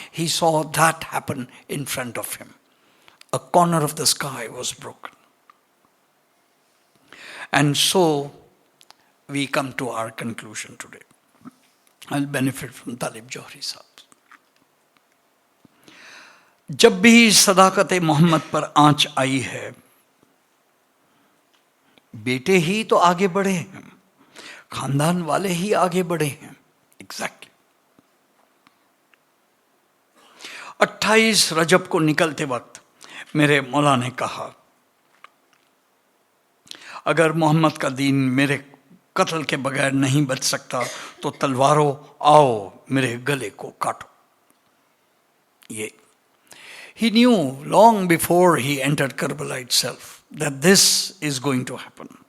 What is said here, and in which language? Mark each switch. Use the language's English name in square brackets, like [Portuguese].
[English] He saw that happen in front of him. A corner of the sky was broken. And so we come to our conclusion today. I'll benefit from Talib Johri Sahib. [Hindi] जब भी सदाकत मोहम्मद पर आंच आई है, बेटे ही तो आगे बढ़े हैं, खानदान वाले ही आगे बढ़े हैं. एग्जैक्टली. 28 रजब को निकलते वक्त मेरे मौला ने कहा, अगर मोहम्मद का दीन मेरे कत्ल के बगैर नहीं बच सकता तो तलवारों आओ मेरे गले को काटो. [English] ये he knew long before he entered Karbala itself that this is going to happen.